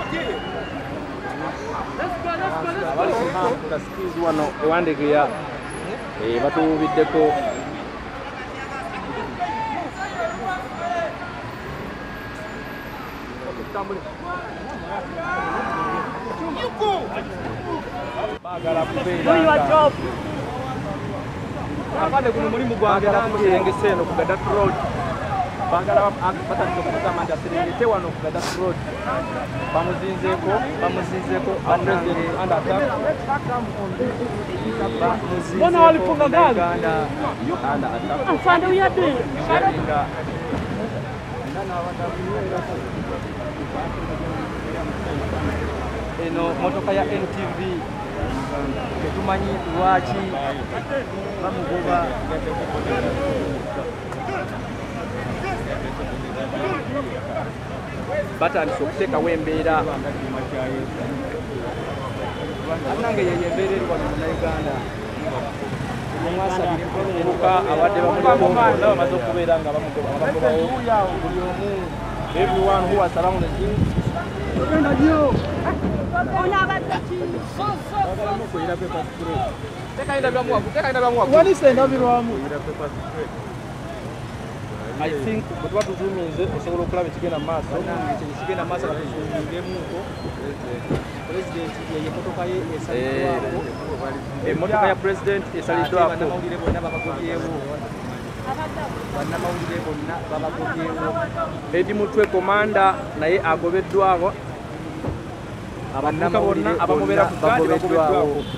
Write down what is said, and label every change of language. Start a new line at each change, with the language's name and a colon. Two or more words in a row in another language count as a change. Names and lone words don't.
Ganda: abali ku Kamutaskizi wano ewandegeya batuwubiddeko bagala kubeera apande kuno mulimu gwange namuserengese eno ku Gadat Road bagala batandika okugamba nti aserengete wano ku Gadat Road bamuzinzeeko
English: president under attack
Swahili: Mbona walifunga gari?
Ganda: Afande uyade eno motoka ya NTV tetumanyi lwaki bamugoba batandise okuteekawo embeera nange yeyo embeera eri wano munauganda eruka abadde bamuliko bonna bamaze okubeera nga bamugobawo buli omu
English: everyone who was around him I think
Ganda: bwe tuzuuminze osobola okulaba ekigenda mu maaso ekigenda mu maaso nga tuzuumingemuko president ye motoka ye esaliddwako emmotoka ya president esaliddwako bannamawulire bonna babagobyewo Edi Mutwe komanda naye agobeddwawo abavubuka bonna abamubeera ku gaadi bagobeddwawo